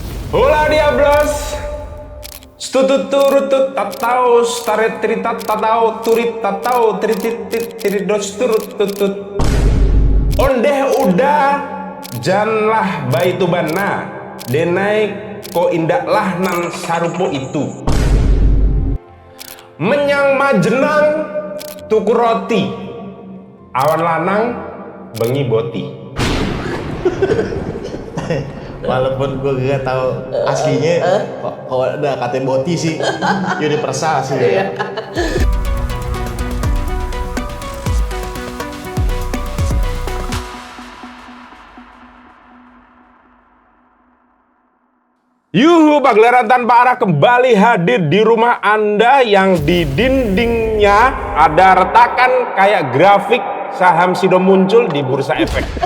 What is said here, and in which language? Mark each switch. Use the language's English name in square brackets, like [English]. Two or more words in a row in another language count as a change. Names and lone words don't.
[Spanish] Hola diablos. Stututurutut tatau staretri tatau turit tatau tritit tiridos turut tutut. [Minangkabau] Ondeh udah janlah baitu bana denai ko indaklah nan sarupo itu. [Javanese] Menyang majenang tuku roti awan lanang bengi boti. [Indonesian] Walaupun gue gak tahu aslinya, kalau udah kata boti sih, universal sih. Ya. Yuhu, pagelaran tanpa arah kembali hadir di rumah Anda yang di dindingnya ada retakan kayak grafik saham Sido muncul di Bursa Efek.